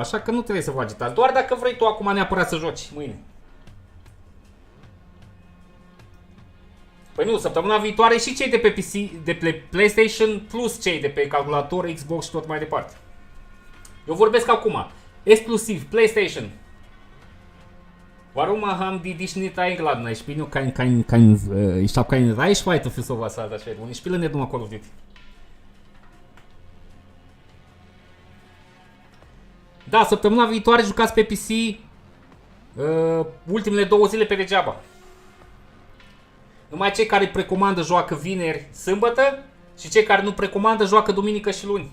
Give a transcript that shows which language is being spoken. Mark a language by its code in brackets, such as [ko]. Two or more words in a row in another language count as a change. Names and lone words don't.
[ro] Așa că nu trebuie să vă agitați. Doar dacă vrei tu acum neapărat să joci mâine. Păi nu, săptămâna viitoare și cei de pe PC, de pe PlayStation plus cei de pe calculator, Xbox și tot mai departe. Eu vorbesc acum, exclusiv PlayStation. [de] Warum haben die dich nicht eingeladen? Ich bin ja ich habe keine Reichweite für sowas, Alter Schwede. Und ich spiele nicht numai Call of Duty. [ro] Da, săptămâna viitoare jucați pe PC ultimele 2 zile pe degeaba. Numai cei care precomandă joacă vineri, sâmbătă și cei care nu precomandă joacă duminică și luni.